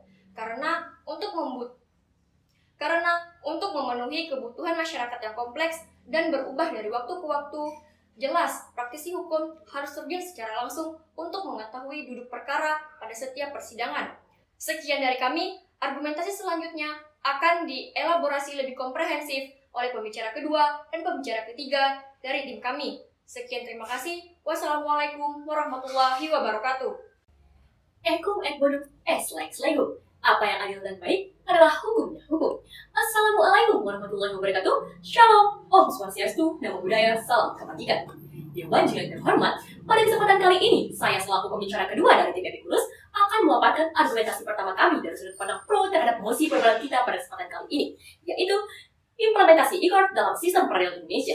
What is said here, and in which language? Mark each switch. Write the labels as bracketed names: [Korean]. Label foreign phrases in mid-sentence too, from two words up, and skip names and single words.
[Indonesian] Karena untuk memenuhi kebutuhan masyarakat yang kompleks dan berubah dari waktu ke waktu, jelas praktisi hukum harus terjun secara langsung untuk mengetahui duduk perkara pada setiap persidangan. Sekian dari kami, argumentasi selanjutnya akan dielaborasi lebih komprehensif oleh pembicara kedua dan pembicara ketiga dari tim kami. Sekian, terima kasih. [Arabic] والسلام عليكم ورحمة الله وبركاته. Ekum ek boduk lex lego. [Indonesian] Apa yang adil dan baik adalah hukumnya hukum. [Arabic] السلام عليكم ورحمة الله وبركاته. [Indonesian] Shalom, Om Swastiastu, Namo Buddhaya, salam kebajikan. Dewan Juri yang terhormat, pada kesempatan kali ini, saya selaku pembicara kedua dari tim Epicurus akan memaparkan argumentasi pertama kami dari sudut pandang pro terhadap mosi perdebatan kita pada kesempatan kali ini, yaitu implementasi e-court dalam sistem peradilan Indonesia.